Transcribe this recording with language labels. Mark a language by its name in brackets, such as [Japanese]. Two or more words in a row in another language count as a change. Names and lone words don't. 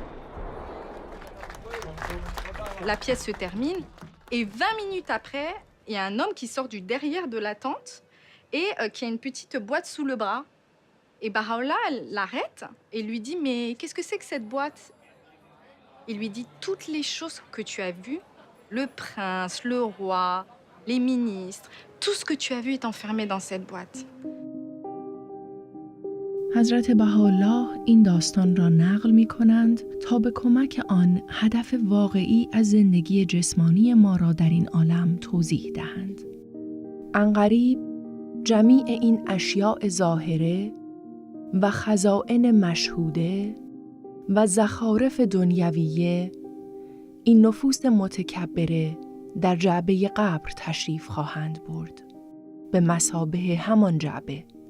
[French] La pièce se termine et 20 minutes après, il y a un homme qui sort du derrière de la tente et qui a une petite boîte sous le bras. Et Bahá'u'lláh l'arrête et lui dit « Mais qu'est-ce que c'est que cette boîte ?» Il lui dit « Toutes les choses que tu as vues, le prince, le roi, les ministres, tout ce que tu as vu est enfermé dans cette boîte. » [Persian] حضرت بهاءالله این داستان را نقل می کنند تا به کمک آن هدف واقعی از زندگی جسمانی ما را در این عالم توضیح دهند. عنقریب جمیع این اشیاء ظاهره و خزائن مشهوده و زخارف دنیویه، این نفوس متکبره در جعبه قبر تشریف خواهند برد، به مثابه همان جعبه.